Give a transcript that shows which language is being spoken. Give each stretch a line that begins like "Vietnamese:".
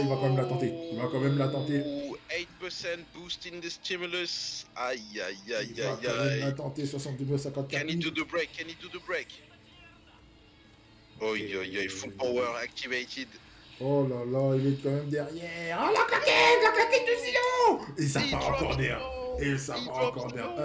French: Il va quand même la tenter.
English: 8% boost in the stimulus. Aïe.
French: Il va quand même la tenter, 72-54.
English: Can he do the break? Oh, full power activated.
French: Oh là là, il est quand même derrière. Oh, la claquette du silo. Et ça part encore derrière.